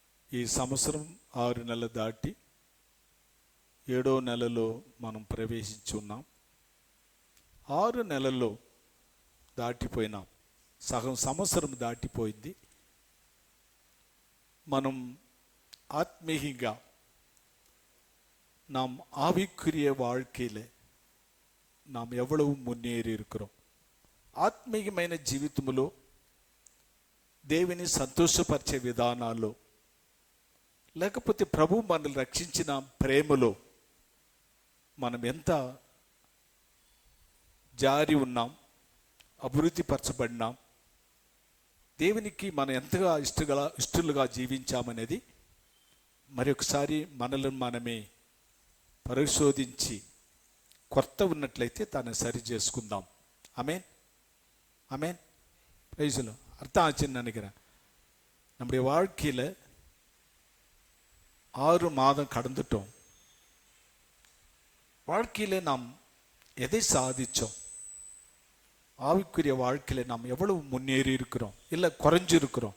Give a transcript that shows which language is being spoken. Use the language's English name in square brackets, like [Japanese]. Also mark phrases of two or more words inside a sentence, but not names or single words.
[Telugu] ఈ సంవత్సరం 6 నెలలు దాటి 7వ నెలలో మనం ప్రవేశించి ఉన్నాం. 6 నెలల్లో దాటిపోయినాం. సగం సంవత్సరం దాటిపోయింది. మనం ఆత్మీయంగా [Tamil] நாம் ஆவிக்குரிய வாழ்க்கையில் நாம் எவ்வளவு முன்னேறி இருக்கிறோம். [Telugu] ఆత్మీయమైన జీవితంలో దేవుని సంతోషపరిచే విధానాల్లో, లేకపోతే ప్రభు మనల్ని రక్షించిన ప్రేమలో మనం ఎంత జారి ఉన్నాం, అభివృద్ధి పరచబడినాం, దేవునికి మనం ఎంతగా ఇష్టలుగా జీవించామనేది మరొకసారి మనల్ని మనమే పరిశోధించి కొత్త ఉన్నట్లయితే దాన్ని సరి చేసుకుందాం. ఆమేన్, [Tamil] ஆமென். பிரைஸ்ல அர்த்தம் ஆச்சுன்னு நினைக்கிறேன். நம்முடைய வாழ்க்கையில் 6 மாதம் கடந்துட்டோம். வாழ்க்கையில் நாம் எதை சாதித்தோம்? ஆவிக்குரிய வாழ்க்கையில் நாம் எவ்வளவு முன்னேறி இருக்கிறோம், இல்லை குறைஞ்சிருக்கிறோம்?